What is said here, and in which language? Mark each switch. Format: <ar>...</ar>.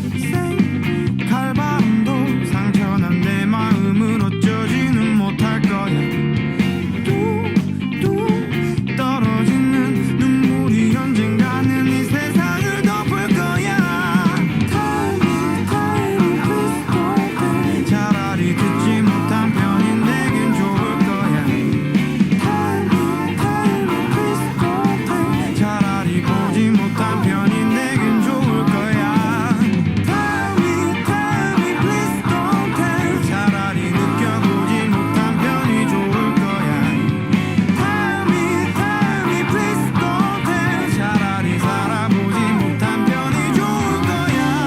<ko>쌩쌩 칼바람도 상처난 내 마음을 어쩌지는 못할 거야. 뚝뚝 떨어지는 눈물이 언젠가는 이 세상을 덮을 거야.</ko> <en>Tell me, please don't tell.</en> <ko>차라리 듣지 못한 편이 내겐 좋을 거야.</ko> <en>Tell me, please don't tell.</en> <ko>차라리 보지 못한 편이 내겐 좋을 거야.</ko> <en>Tell me, please don't tell.</en> <ko>차라리 느껴보지 못한 편이 좋을 거야.</ko> <en>Tell me, please don't tell.</en> <ko>차라리 살아보지 못한 편이 좋을 거야.</ko>